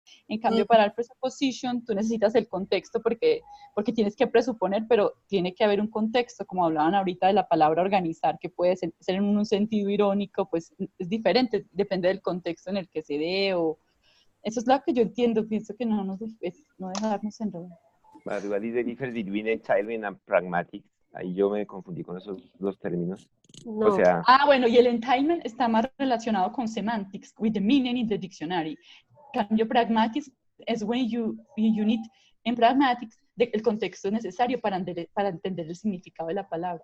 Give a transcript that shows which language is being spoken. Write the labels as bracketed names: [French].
[Spanish] En cambio, para el presupposition, tú necesitas el contexto porque tienes que presuponer, pero tiene que haber un contexto, como hablaban ahorita de la palabra organizar, que puede ser en un sentido irónico, pues es diferente, depende del contexto en el que se dé, o eso es lo que yo entiendo, pienso que no dejarnos enredar. [English] But what is the difference between entitlement and pragmatics? [Spanish] Ahí yo me confundí con esos dos términos. No. O sea... Bueno, y el entitlement está más relacionado con semantics, [English] with the meaning in the dictionary. [Spanish] Cambio pragmatics es [English] when you need, [Spanish] en pragmatics, el contexto necesario para entender el significado de la palabra.